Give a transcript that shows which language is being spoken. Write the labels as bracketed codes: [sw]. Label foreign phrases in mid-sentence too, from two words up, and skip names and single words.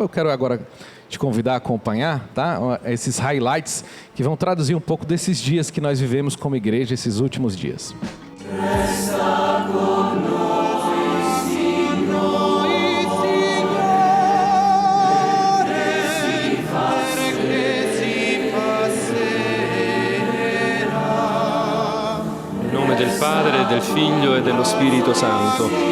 [pt] Eu quero agora te convidar a acompanhar, tá? Esses highlights que vão traduzir um pouco desses dias que nós vivemos como igreja, esses últimos dias. [it] Em nome del Padre, del Figlio e dello Spirito Santo.